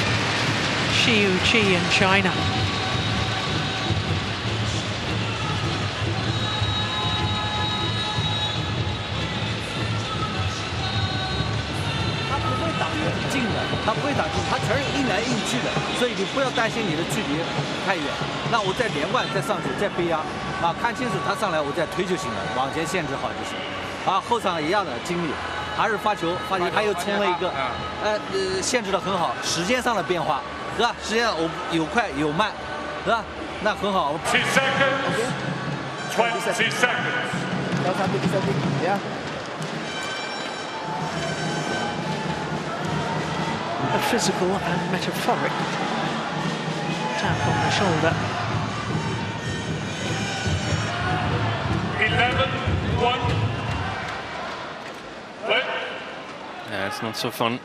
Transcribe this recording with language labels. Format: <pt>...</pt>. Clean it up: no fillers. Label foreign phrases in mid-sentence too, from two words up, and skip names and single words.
<en>Xiu-Qi in China.</en> <zh>他不会打进，他全是硬来硬去的，所以你不要担心你的距离太远。那我再连贯再上去再背压，啊，看清楚他上来我再推就行了，往前限制好就行。啊，后场一样的精力，还是发球，他又冲了一个，限制的很好，时间上的变化，是吧？时间我有快有慢，是吧？那很好。</zh> <en>20 seconds.</en> <id>Kalau sampai di setting, ya.</id> <en>A physical and metaphoric tap on the shoulder. 11-1. Yeah, it's not so fun.</en>